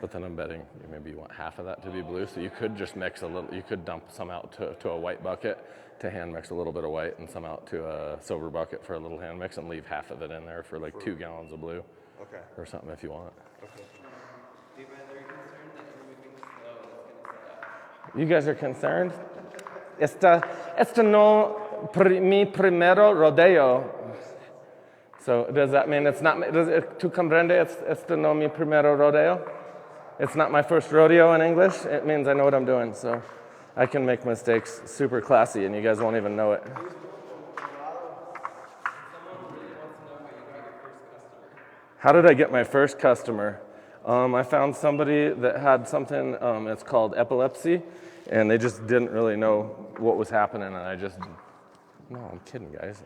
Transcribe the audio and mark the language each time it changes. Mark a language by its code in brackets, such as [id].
[en] But then I'm betting maybe you want half of that to be blue. So you could just mix a little, you could dump some out to a white bucket to hand mix a little bit of white and some out to a silver bucket for a little hand mix and leave half of it in there for like 2 gallons of blue. Okay. or something if you want. Okay. Do you mind, are you concerned that you're moving slow and it's going to set up? You guys are concerned? [es] Esta no mi primero rodeo. [en] So does that mean it's not, [es] tu comprende? Esta no mi primero rodeo? [en] It's not my first rodeo in English. It means I know what I'm doing. So I can make mistakes super classy and you guys won't even know it. How did I get my first customer? I found somebody that had something, it's called epilepsy, and they just didn't really know what was happening, and no, I'm kidding, guys.